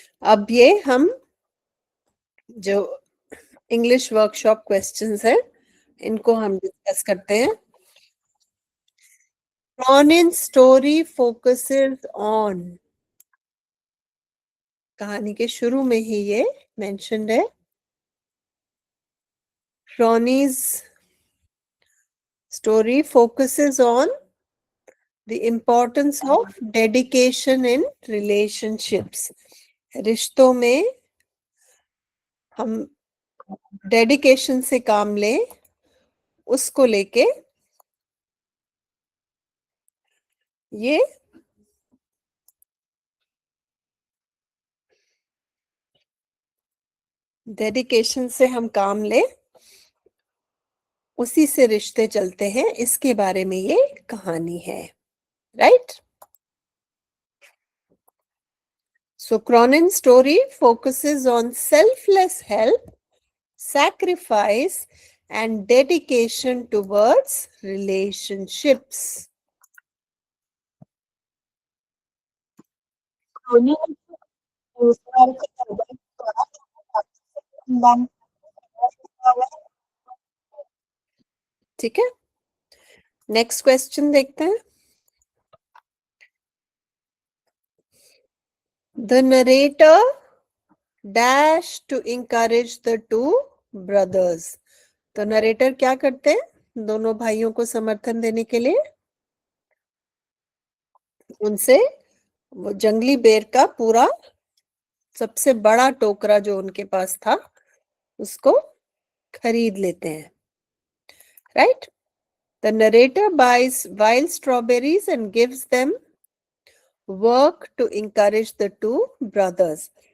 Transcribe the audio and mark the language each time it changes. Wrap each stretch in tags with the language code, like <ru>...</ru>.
<hi>अब ये हम जो इंग्लिश वर्कशॉप क्वेश्चंस है, इनको हम डिस्कस करते हैं।</hi> <en>Ronin's story focuses on,</en> <hi>कहानी के शुरू में ही ये मेंशन्ड है।</hi> <en>Ronnie's story focuses on the importance of dedication in relationships.</en> <hi>रिश्तों में हम डेडिकेशन से काम लें, उसको लेके ये डेडिकेशन से हम काम लें, उसी से रिश्ते चलते हैं, इसके बारे में ये कहानी है। Right?</hi> <en>So Cronin's story focuses on selfless help, sacrifice, and dedication towards relationships.</en> <hi>दोनों रोजगार के संबंध द्वारा सम्मान ठीक है, नेक्स्ट क्वेश्चन देखते हैं।</hi> <en>The narrator dash to encourage the two brothers.</en> <hi>तो नरेटर क्या करते हैं दोनों भाइयों को समर्थन देने के लिए? उनसे वो जंगली बेर का पूरा सबसे बड़ा टोकरा जो उनके पास था, उसको खरीद लेते हैं, right?</hi> <en>The narrator buys wild strawberries and gives them work to encourage the two brothers.</en>